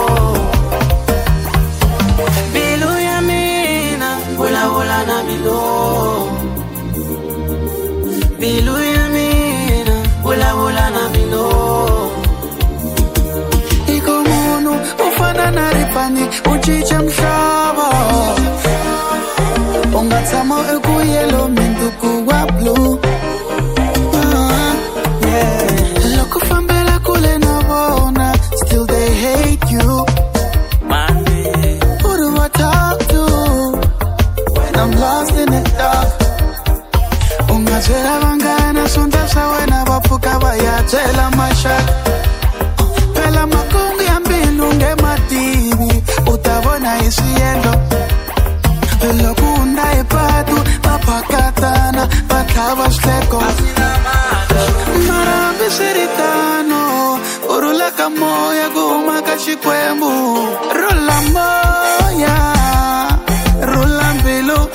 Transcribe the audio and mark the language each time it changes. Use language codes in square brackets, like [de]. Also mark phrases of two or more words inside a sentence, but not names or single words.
[ts] mbilu ya mina vulavula na mina mbilu ya mina vulavula na mina iko munhu u fana na ripani u cinca mhlava u nga tshama eku yelo minduku wa blue loko fambela kule na vona [en] still they hate you who do I talk to when I'm lost in the dark [ts] unga byela vanghana swondla swa wena va pfuka va ya byela maxaka phela makungu ya mbilu nge mativi u ta vona hi swiendlo loko u nda hi patu va phakatana va tlhava swihleko mara hambi swi ri tano u rhula ka moya ku huma ka xikwembu rhula moya rhula mbilu